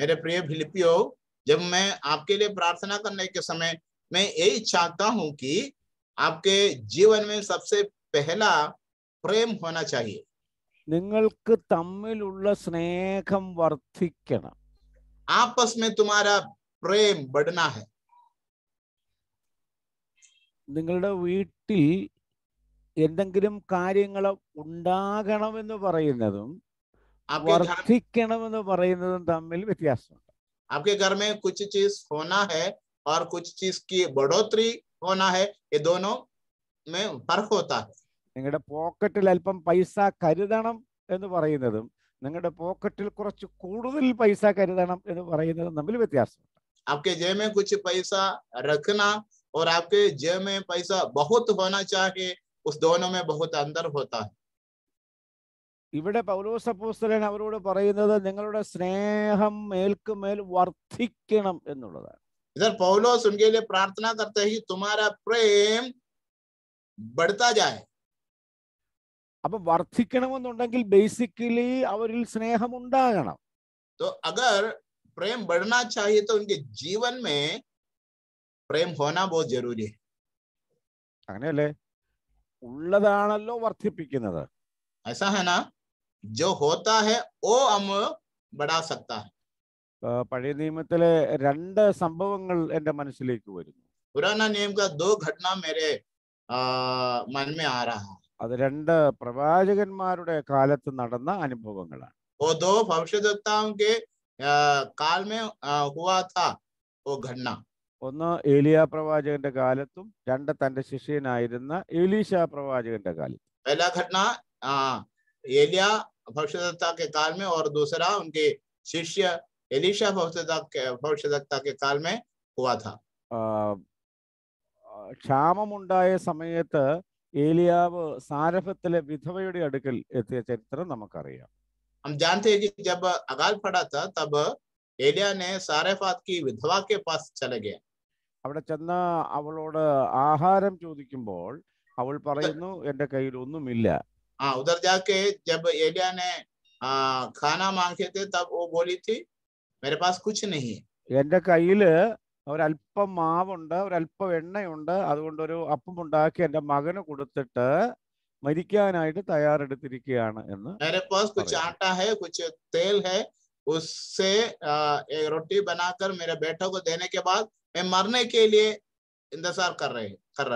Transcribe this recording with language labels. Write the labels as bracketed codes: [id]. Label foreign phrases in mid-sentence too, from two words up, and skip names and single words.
[hi] मेरे प्रिय फिलिपियो, जब मैं आपके लिए प्रार्थना करने के समय मैं यही चाहता हूं कि आपके जीवन में सबसे पहला प्रेम होना चाहिए. [ml] നിങ്ങൾക്ക് തമ്മിലുള്ള സ്നേഹം വർദ്ധിക്കണം. [hi] आपस में तुम्हारा प्रेम बढ़ना है. [ml] നിങ്ങളുടെ വീട്ടിൽ എന്തെങ്കിലും കാര്യങ്ങൾ ഉണ്ടാകണമെന്ന് പറയുന്നതും വർദ്ധിക്കണമെന്ന് പറയുന്നതും തമ്മിൽ വ്യത്യാസമുണ്ട്. [hi] आपके घर में कुछ चीज होना है और कुछ चीज की बढ़ोतरी होना है, ये दोनों में फर्क होता है. [ml] നിങ്ങളുടെ പോക്കറ്റിൽ അല്പം പൈസ കരുതണം എന്ന് പറയുന്നതും നിങ്ങളുടെ പോക്കറ്റിൽ കുറച്ച് കൂടുതൽ പൈസ കരുതണം എന്ന് പറയുന്നതും തമ്മിൽ വ്യത്യാസമുണ്ട്. [hi] आपके जेब में कुछ पैसा रखना और आपके जेब में पैसा बहुत होना चाहिए, उस दोनों में बहुत अंतर होता है. [ml] ഇവിടെ പൗലോസ് അപ്പോസ്തലൻ അവരോട് പറയുന്നത് നിങ്ങളുടെ സ്നേഹം മേൽക്കുമേൽ വർദ്ധിക്കണം എന്നുള്ളതാണ്. [hi] इधर पौलुस उनके लिए प्रार्थना करते हैं कि तुम्हारा प्रेम बढ़ता जाए. [ml] അപ്പൊ വർദ്ധിക്കണമെന്നുണ്ടെങ്കിൽ ബേസിക്കലി അവരിൽ സ്നേഹം ഉണ്ടാകണം. [hi] तो अगर प्रेम बढ़ना चाहिए तो उनके जीवन में प्रेम होना बहुत जरूरी है. [ml] അങ്ങനെയല്ലേ? ഉള്ളതാണല്ലോ വർദ്ധിപ്പിക്കുന്നത്. [hi] ऐसा है ना, जो होता है वो हम बढ़ा सकता है. [ml] പഴയ നിയമത്തിലെ 2 സംഭവങ്ങൾ എന്റെ മനസ്സിലേക്ക് വരുന്നു. [hi] पुराना नियम का 2 घटना मेरे मन में आ रहा है. [ml] അത് 2 പ്രവാചകന്മാരുടെ കാലത്ത് നടന്ന അനുഭവങ്ങളാണ്. [hi] वो 2 भविष्यद्वक्ताओं के काल में हुआ था वो घटना. [ml] ഒന്ന് ഏലിയ പ്രവാചകന്റെ കാലത്തും 2 തന്റെ ശിഷ്യനായിരുന്ന എലീശ പ്രവാചകന്റെ കാലത്തും. [hi] पहला घटना एलिया भविष्यद्वक्ता के काल में और दूसरा उनके शिष्य एलीशा भविष्यद्वक्ता के काल में हुआ था. [ml] ക്ഷാമമുണ്ടായ സമയത്ത് ഏലിയാവ് സാരഫത്തിലെ വിധവയുടെ അടുക്കൽ എത്തിയ ചരിത്രം നമുക്കറിയാം. [hi] हम जानते हैं कि जब अकाल पड़ा था तब एलिया ने सारेफात की विधवा के पास चले गए. [ml] അവിടെ ചെന്ന് അവളോട് ആഹാരം ചോദിക്കുമ്പോൾ അവൾ പറയുന്നു, എന്റെ കയ്യിൽ ഒന്നുമില്ല. [hi] हाँ, उधर जाके जब एलिया ने खाना मांगे थे तब वो बोली थी मेरे पास कुछ नहीं है. [ml] എന്റെ കയ്യില് ഒരല്പം മാവുണ്ട്, ഒരല്പം എണ്ണയുണ്ട്, അതുകൊണ്ടൊരു അപ്പം ഉണ്ടാക്കി എൻ്റെ മകന് കൊടുത്തിട്ട് മരിക്കാനായിട്ട് തയ്യാറെടുത്തിരിക്കുകയാണ് എന്ന് [hi] मेरे पास कुछ [ml] പറയുന്നു. [hi] आटा है, कुछ तेल है, उससे एक रोटी बनाकर मेरे बेटे को देने के बाद मैं मरने के लिए इंतजार कर रहा.